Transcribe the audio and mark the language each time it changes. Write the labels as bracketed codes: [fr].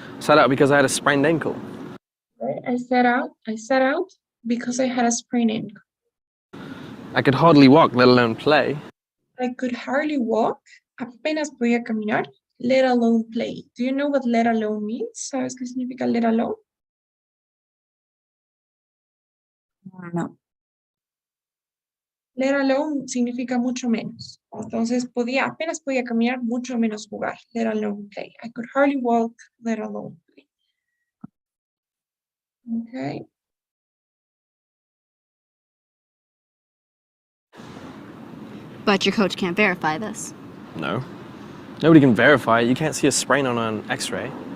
[en] I sat out because I had a sprained ankle. right, I sat out because I had a sprained ankle. I could hardly walk, let alone play. I could hardly walk. [es] Apenas podía caminar, [en] let alone play. Do you know what let alone means? [es] ¿Sabes qué significa let alone? [en] No. [es] Let alone significa mucho menos. Entonces apenas podía caminar, mucho menos jugar. [en] Let alone play. I could hardly walk, let alone play. Okay. But your coach can't verify this. No. Nobody can verify it. You can't see a sprain on an x-ray.